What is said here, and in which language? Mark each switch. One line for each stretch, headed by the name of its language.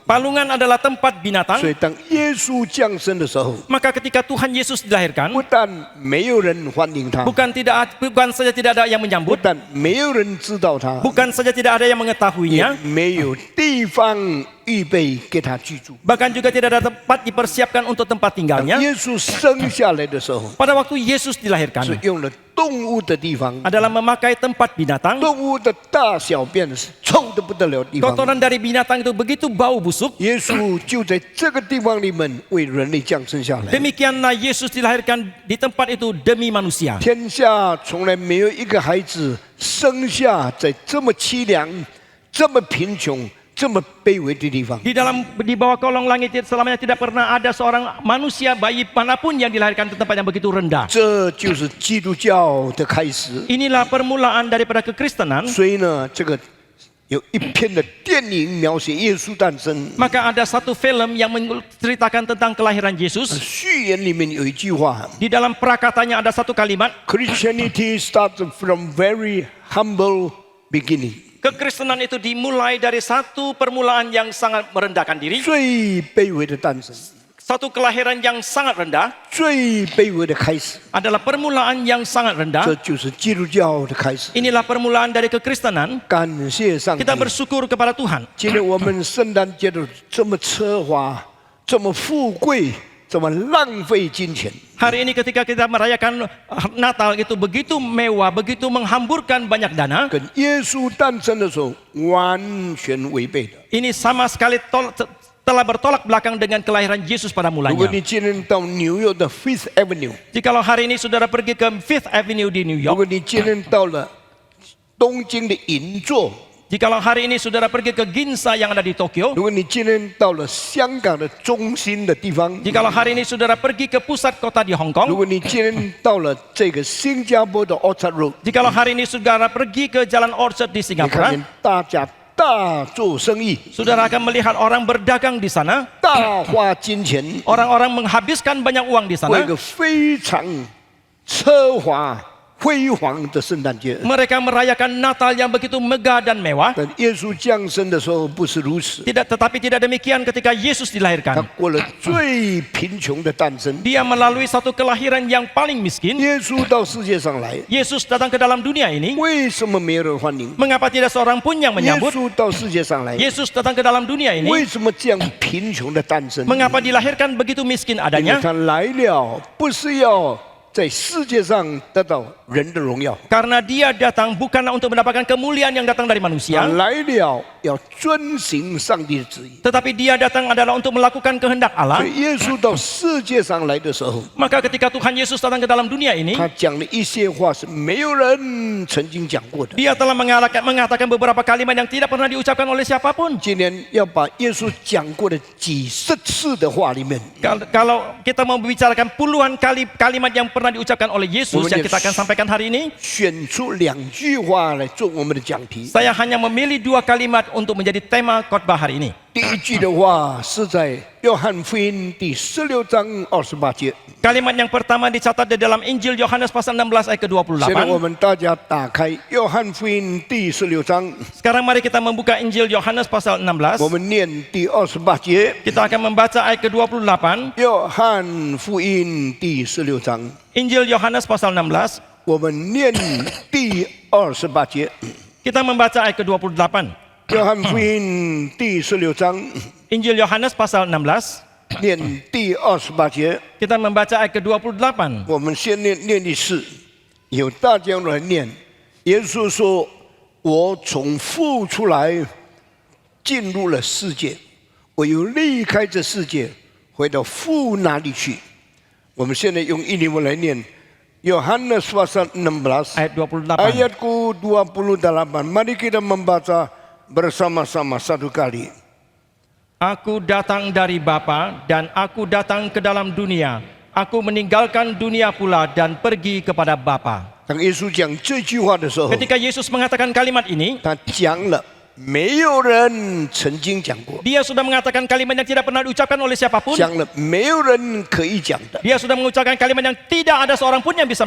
Indonesian: Palungan adalah tempat binatang.
Chinese: 以当耶稣降生的时候，
Indonesian: Maka ketika Tuhan Yesus dilahirkan,
Chinese: 不但没有人欢迎他，
Indonesian: bukan saja tidak ada yang
Chinese: 不
Indonesian: menyambut,
Chinese: 但没有人知道他，
Indonesian: bukan saja tidak ada yang
Chinese: 也
Indonesian: mengetahuinya,
Chinese: 没有地方预备给他居住。
Indonesian: bahkan juga tidak ada tempat dipersiapkan untuk tempat
Chinese: 当
Indonesian: tinggalnya.
Chinese: 耶稣生下来的时候，
Indonesian: Pada waktu Yesus
Chinese: 是
Indonesian: dilahirkan,
Chinese: 用了动物的地方，
Indonesian: adalah memakai tempat binatang.
Chinese: 动物的大小便是臭得不得了的地方。
Indonesian: Kotoran dari binatang itu begitu bau busuk.
Chinese: 耶稣就在这个地方里面为人类降生下来。
Indonesian: Demikianlah Yesus dilahirkan di tempat itu demi manusia.
Chinese: 天下从来没有一个孩子生下在这么凄凉、这么贫穷、这么卑微的地方。
Indonesian: Di bawah kolong langit selamanya tidak pernah ada seorang manusia, bayi manapun yang dilahirkan di tempat yang begitu rendah.
Chinese: 这就是基督教的开始。
Indonesian: Inilah permulaan daripada kekristenan.
Chinese: 所以呢，这个有一篇的电影描写耶稣诞生。
Indonesian: Maka ada satu film yang menceritakan tentang kelahiran Yesus.
Chinese: 序言里面有一句话
Indonesian: Di dalam prakatanya ada satu kalimat,
English: ：Christianity starts from very humble beginning。
Indonesian: kekristenan itu dimulai dari satu permulaan yang sangat merendahkan diri,
Chinese: 最卑微的诞生，
Indonesian: satu kelahiran yang sangat rendah,
Chinese: 最卑微的开始，
Indonesian: adalah permulaan yang sangat
Chinese: 这
Indonesian: rendah.
Chinese: 就是基督教的开始。
Indonesian: Inilah permulaan dari kekristenan.
Chinese: 感谢上帝
Indonesian: Kita！ bersyukur kepada Tuhan.
Chinese: 今天我们圣诞节的这么奢华，这么富贵，这么浪费金钱，
Indonesian: Hari ini ketika kita merayakan Natal itu begitu mewah, begitu menghamburkan banyak dana.
Chinese: 跟耶稣诞生的时候完全违背的。
Indonesian: Ini sama sekali telah bertolak belakang dengan kelahiran Yesus pada
Chinese: 如果你
Indonesian: mulanya.
Chinese: 今天到纽约的 Fifth Avenue，
Indonesian: Jikalau hari ini saudara pergi ke Fifth Avenue di New
Chinese: 如
Indonesian: York,
Chinese: 果你今天到了东京的银座，
Indonesian: jikalau hari ini saudara pergi ke Ginza yang ada di Tokyo,
Chinese: 如果你今天到了香港的中心的地方，
Indonesian: jikalau hari ini saudara pergi ke pusat kota di Hong
Chinese: 如
Indonesian: Kong,
Chinese: 果你今天到了这个新加坡的 Orchard Road，
Indonesian: jikalau hari ini saudara pergi ke Jalan Orchard di
Chinese: 你看
Indonesian: Singapura,
Chinese: 见大家大做生意，
Indonesian: saudara akan melihat orang berdagang di sana,
Chinese: 大花金钱，
Indonesian: orang-orang menghabiskan banyak uang di
Chinese: 过一
Indonesian: sana.
Chinese: 个非常奢华辉煌的圣诞节。
Indonesian: Mereka merayakan Natal yang begitu megah dan mewah.
Chinese: 但耶稣降生的时候不是如此，
Indonesian: Tetapi tidak demikian ketika Yesus
Chinese: 他
Indonesian: dilahirkan.
Chinese: 过了最贫穷的诞生。
Indonesian: Dia melalui satu kelahiran yang paling miskin.
Chinese: 耶稣到世界上来，
Indonesian: Yesus datang ke dalam dunia ini.
Chinese: 为什么没有人欢迎？
Indonesian: Mengapa tidak seorang pun yang
Chinese: 耶
Indonesian: menyambut?
Chinese: 稣到世界上来，
Indonesian: Yesus datang ke dalam dunia
Chinese: 为
Indonesian: ini.
Chinese: 什么这样贫穷的诞生？
Indonesian: Mengapa dilahirkan begitu miskin
Chinese: 因为
Indonesian: adanya?
Chinese: 他来了不是要在世界上得到人的荣耀。
Indonesian: Karena dia datang bukanlah untuk mendapatkan kemuliaan yang datang dari
Chinese: 他
Indonesian: manusia,
Chinese: 来了要遵行上帝的旨意。
Indonesian: tetapi dia datang adalah untuk melakukan kehendak
Chinese: 所
Indonesian: Allah.
Chinese: 以耶稣到世界上来的时候，
Indonesian: Maka ketika Tuhan Yesus datang ke dalam dunia ini,
Chinese: 他讲了一些话是没有人曾经讲过的。
Indonesian: dia telah mengatakan beberapa kalimat yang tidak pernah diucapkan oleh siapapun.
Chinese: 今天要把耶稣讲过的几十次的话里面，
Indonesian: Kalau kita mau membicarakan puluhan kali kalimat yang pernah diucapkan oleh Yesus yang kita akan sampaikan hari ini,
Chinese: 选出2句话来做我们的讲题。
Indonesian: saya hanya memilih 2 kalimat untuk menjadi tema khotbah hari ini.
Chinese: 第一句的话是在约翰福音第16章28节。
Indonesian: Kalimat yang pertama dicatat di dalam Injil Yohanes pasal 16 ayat
Chinese: 现在我
Indonesian: ke-28.
Chinese: 们大家打开约翰福音第16章，
Indonesian: Sekarang mari kita membuka Injil Yohanes pasal 16.
Chinese: 我们念第28节。
Indonesian: Kita akan membaca ayat ke-28.
Chinese: 约翰福音第16章，
Indonesian: Injil Yohanes pasal 16.
Chinese: 我们念第28节。
Indonesian: Kita membaca ayat ke-28.
Chinese: 约翰福音第16章，
Indonesian: Injil Yohanes pasal 16.
Chinese: 念第28节。
Indonesian: Kita membaca ayat ke-28.
Chinese: 我们先念一次，有大家来念。耶稣说：“我从父出来，进入了世界，我又离开这世界，回到父那里去。” 我们现在用印尼文来念。
Indonesian: Yohanes pasal 16 Ayat 28. ayat ke-28. Mari kita membaca bersama-sama satu kali. Aku datang dari Bapa dan aku datang ke dalam dunia. Aku meninggalkan dunia pula dan pergi kepada Bapa.
Chinese: 当耶稣讲这句话的时候，
Indonesian: Ketika Yesus mengatakan kalimat ini,
Chinese: 他讲了没有人曾经讲过，
Indonesian: dia sudah mengatakan kalimat yang tidak pernah diucapkan oleh siapapun.
Chinese: 讲了没有人可以讲的，
Indonesian: Dia sudah mengucapkan kalimat yang tidak ada seorang pun yang bisa